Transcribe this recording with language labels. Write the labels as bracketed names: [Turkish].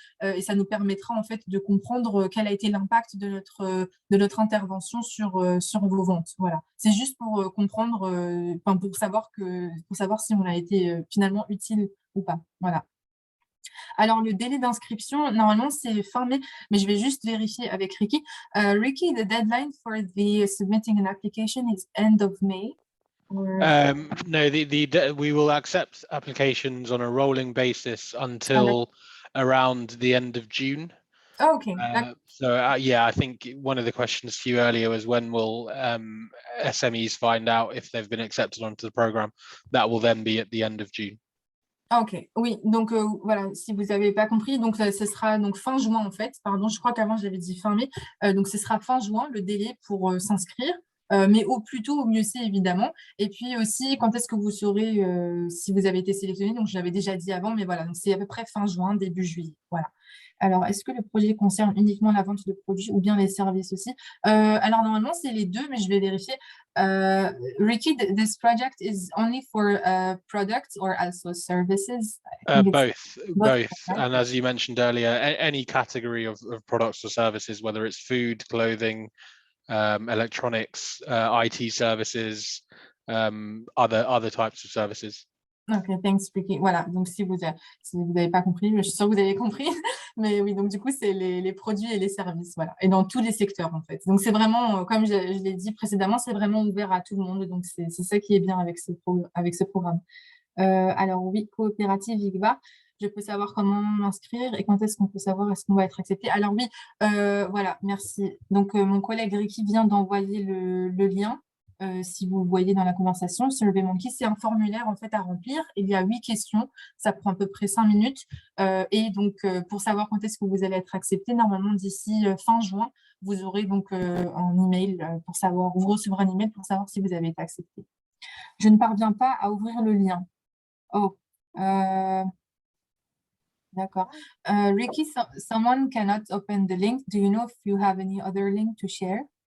[French] Et ça nous permettra, en fait, de comprendre quel a été l'impact de notre intervention sur vos ventes. Voilà. C'est juste pour comprendre, pour savoir si on a été finalement utile ou pas. Voilà. Alors, le délai d'inscription, normalement, c'est fin mai, mais je vais juste vérifier avec Ricky. [English] Ricky, the deadline for the submitting an application is end of May. No, we will accept applications on a rolling basis until around the end of June. Oh, okay. Yeah, I think one of the questions to you earlier was when will SMEs find out if they've been accepted onto the program. That will then be at the end of June. [French] Ok, oui, donc voilà, si vous n'avez pas compris, donc ce sera donc fin juin en fait, pardon, je crois qu'avant j'avais dit fin mai, donc ce sera fin juin le délai pour s'inscrire, mais au plus tôt, au mieux c'est évidemment, et puis aussi quand est-ce que vous saurez si vous avez été sélectionné, donc je l'avais déjà dit avant, mais voilà, donc c'est à peu près fin juin, début juillet, voilà. Alors, est-ce que le projet concerne uniquement la vente de produits ou bien les services aussi? Alors, normalement, c'est les deux, mais je vais vérifier. [English] Ricky, this project is only for products or also services? Both. And as you mentioned earlier, any category of products or services, whether it's food, clothing, electronics, IT services, other types of services. Ok, thanks, Ricky. [French] Voilà, donc si vous n'avez pas compris, je suis sûre que vous avez compris. Mais oui, donc du coup, c'est les produits et les services, voilà. Et dans tous les secteurs, en fait. Donc c'est vraiment, comme je l'ai dit précédemment, c'est vraiment ouvert à tout le monde. Donc c'est ça qui est bien avec ce programme. Alors oui, coopérative IGBA, je peux savoir comment m'inscrire et quand est-ce qu'on peut savoir est-ce qu'on va être accepté. Alors oui, voilà, merci. Donc mon collègue Ricky vient d'envoyer le lien. Si vous voyez dans la conversation, SurveyMonkey, c'est un formulaire en fait à remplir. Il y a 8 questions, ça prend à peu près 5 minutes. Et donc, pour savoir quand est-ce que vous allez être accepté, normalement d'ici fin juin, vous aurez donc un email pour savoir, vous recevrez un email pour savoir si vous avez été accepté. Je ne parviens pas à ouvrir le lien. Oh, d'accord. [English] Ricky, someone cannot open the link. Do you know if you have any other link to share?